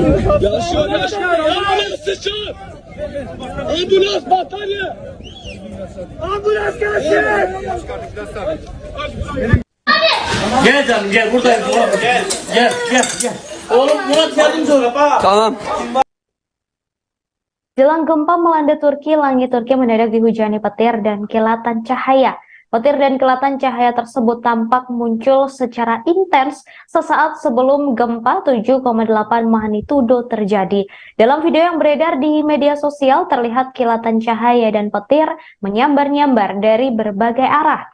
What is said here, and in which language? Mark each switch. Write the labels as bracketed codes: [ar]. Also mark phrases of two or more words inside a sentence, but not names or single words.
[tr] Yaşıyor. Ambulans sıçrar. Ambulans batarya. Ambulans gelsin. Gel canım gel buradayım tamam gel. Oğlum Murat yardımcı ol. Tamam. [id] Jelang gempa melanda Turki, langit Turki mendadak dihujani petir dan kilatan cahaya. Petir dan kilatan cahaya tersebut tampak muncul secara intens sesaat sebelum gempa 7,8 magnitudo terjadi. Dalam video yang beredar di media sosial terlihat kilatan cahaya dan petir menyambar-nyambar dari berbagai arah.